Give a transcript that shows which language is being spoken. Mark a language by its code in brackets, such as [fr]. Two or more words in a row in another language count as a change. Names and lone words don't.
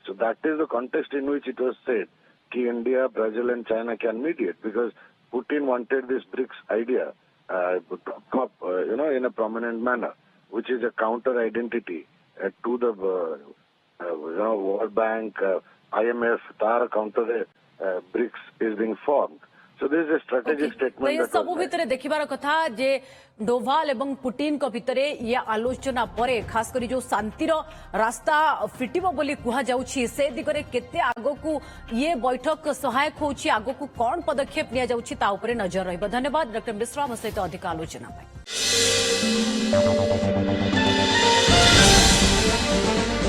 [en] So that is the context in which it was said that India, Brazil, and China can mediate, because Putin wanted this BRICS idea to come up, in a prominent manner, which is a counter identity to the World Bank, IMF, tar counter BRICS is being formed. So this is a strategic statement. [or] ଏ ସବୁ ଭିତର ଦେଖିବାର କଥା ଯେ ଡୋଭାଲ ଏବଂ ପୁଟିନ କୁ ଭିତର ଏ ଆଲୋଚନା ପରେ ଖାସ କରି ଯୋ ଶାନ୍ତିର ରାସ୍ତା ଫିଟିବ ବୋଲି କୁହା ଯାଉଛି ସେ ଦିଗରେ କେତେ ଆଗ କୁ ଏ ବୈଠକ ସହାୟକ ହେଉଛି ଆଗ କୁ କେଉଁ ପଦକ୍ଷେପ ନିଆ ଯାଉଛି ତା ଉପରେ ନଜର ରହିବ। ଧନ୍ୟବାଦ ଡକ୍ଟର मिश्रा ଆମ ସହିତ ଅଧିକ ଆଲୋଚନା ପାଇଁ।